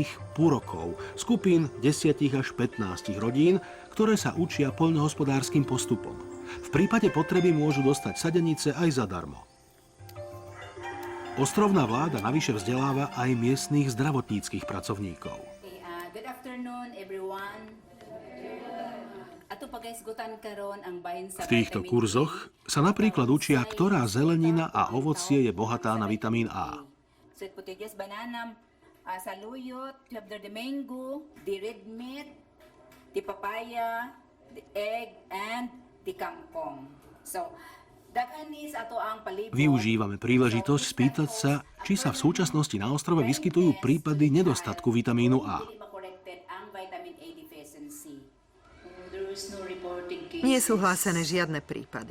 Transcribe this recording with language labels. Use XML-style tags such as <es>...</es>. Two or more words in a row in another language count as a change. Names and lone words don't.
<sk>Púrokov, skupín 10 až 15 rodín, ktoré sa učia poľnohospodárskym postupom. V prípade potreby môžu dostať sadenice aj zadarmo. Ostrovná vláda navyše vzdeláva aj miestnych zdravotníckych pracovníkov.</sk> <en>Good afternoon, everyone.</en> <sk>V týchto kurzoch sa napríklad učia, ktorá zelenina a ovocie je bohatá na vitamín A.</sk> <en>Sweet potatoes, banana, saluyot, the mango, the red meat, the papaya, the egg, and the kangkong. So,</en> <sk>využívame príležitosť spýtať sa, či sa v súčasnosti na ostrove vyskytujú prípady nedostatku vitamínu A. Nie sú hlásené žiadne prípady.</sk>